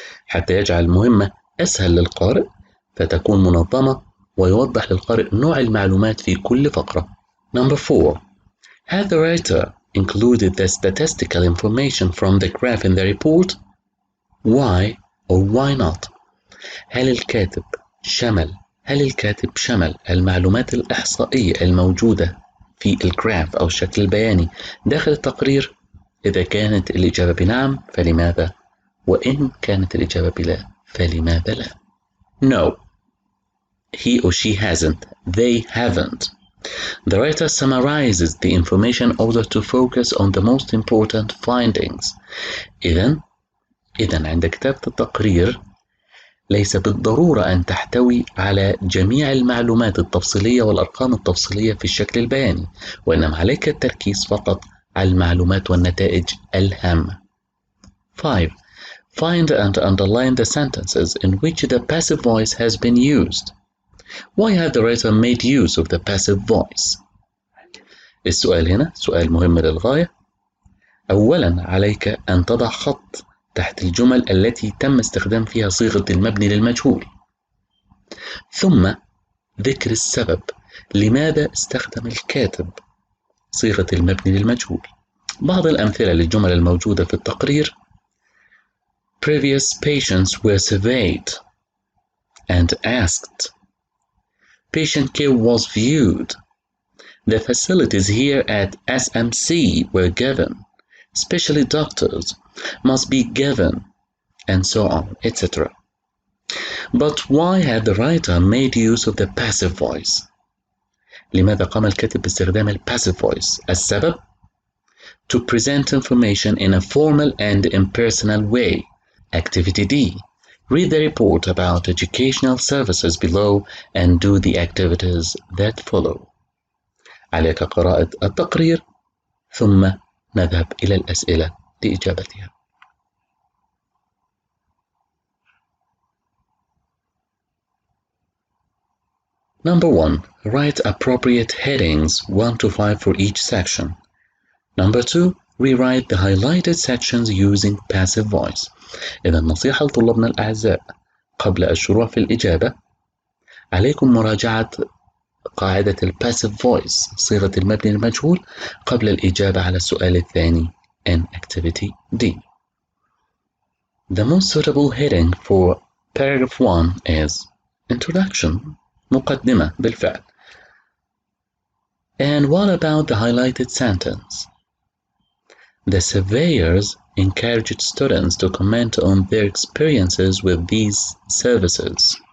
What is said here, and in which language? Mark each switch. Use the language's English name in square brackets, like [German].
[Arabic] حتى يجعل المهمة أسهل للقارئ فتكون منظمة ويوضح للقارئ نوع المعلومات في كل فقرة. [English] Number 4. Has the writer included the statistical information from the graph in the report? Why or why not؟ [Arabic] هل الكاتب شمل المعلومات الإحصائية الموجودة في الجراف أو الشكل البياني داخل التقرير؟ إذا كانت الإجابة بنعم فلماذا؟ وإن كانت الإجابة بلا فلماذا لا؟ [English] No. He or she hasn't. They haven't. The writer summarizes the information in order to focus on the most important findings. [Arabic] إذن عند كتابة التقرير ليس بالضرورة أن تحتوي على جميع المعلومات التفصيلية والأرقام التفصيلية في الشكل البياني، وإنما عليك التركيز فقط على المعلومات والنتائج الهامة. [English] 5. Find and underline the sentences in which the passive voice has been used. Why has the writer made use of the passive voice؟ [Arabic] السؤال هنا سؤال مهم للغاية. أولاً عليك أن تضع خط تحت الجمل التي تم استخدام فيها صيغة المبني للمجهول، ثم ذكر السبب لماذا استخدم الكاتب صيغة المبني للمجهول. بعض الأمثلة للجمل الموجودة في التقرير: [English] Previous patients were surveyed and asked. Patient care was viewed. The facilities here at SMC were given. Especially doctors must be given, and so on, etc. But why had the writer made use of the passive voice? [Arabic] لماذا قام الكاتب باستخدام [English] passive voice؟ [Arabic] السبب: [English] to present information in a formal and impersonal way. Activity D. Read the report about educational services below and do the activities that follow. [Arabic] عليك قراءة التقرير ثم نذهب إلى الأسئلة لإجابتها. [English] Number 1. Write appropriate headings 1 to 5 for each section. Number 2. Rewrite the highlighted sections using passive voice. [Arabic] إذا نصيحة لطلابنا الأعزاء قبل الشروع في الإجابة عليكم مراجعة قاعدة passive voice صيغة المبني المجهول قبل الإجابة على السؤال الثاني [English] in activity D. The most suitable heading for paragraph 1 is Introduction, [Arabic] مقدمة بالفعل. [English] And what about the highlighted sentence? The surveyors encouraged students to comment on their experiences with these services.